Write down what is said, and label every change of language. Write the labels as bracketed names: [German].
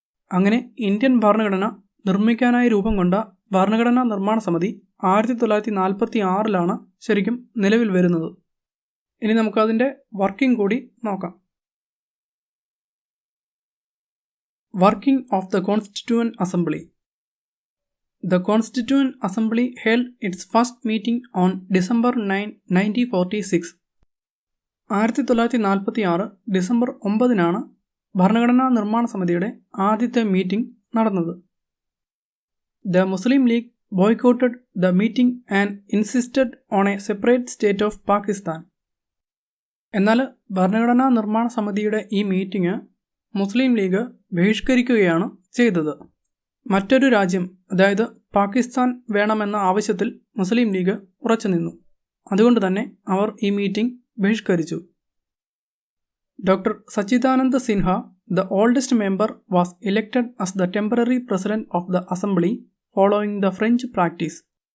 [Malayalam] അങ്ങനെ ഇന്ത്യൻ ഭരണഘടന നിർമ്മിക്കാനായി രൂപം കൊണ്ട ഭരണഘടനാ നിർമ്മാണ സമിതി 1946 ശരിക്കും നിലവിൽ വരുന്നത്. ഇനി നമുക്കതിൻ്റെ വർക്കിംഗ് കൂടി നോക്കാം. [English] Working of the constituent assembly. The Constituent Assembly held its first meeting on December 9, 1946. [Malayalam] 1946 December 9 ഭരണഘടനാ നിർമ്മാണ സമിതിയുടെ ആദ്യത്തെ മീറ്റിംഗ് നടന്നത്. [English] The Muslim League boycotted the meeting and insisted on a separate state of Pakistan. [Malayalam] എന്നാൽ ഭരണഘടനാ നിർമ്മാണ സമിതിയുടെ ഈ മീറ്റിംഗ് മുസ്ലിം ലീഗ് ബഹിഷ്കരിക്കുകയാണ് ചെയ്തത്. മറ്റൊരു രാജ്യം, അതായത് പാകിസ്ഥാൻ വേണമെന്ന ആവശ്യത്തിൽ മുസ്ലിം ലീഗ് ഉറച്ചുനിന്നു. അതുകൊണ്ട് തന്നെ അവർ ഈ meeting ബഹിഷ്കരിച്ചു. [English] Doctor Sachchidananda Sinha, the oldest member, was elected as the temporary president of the assembly following the French practice.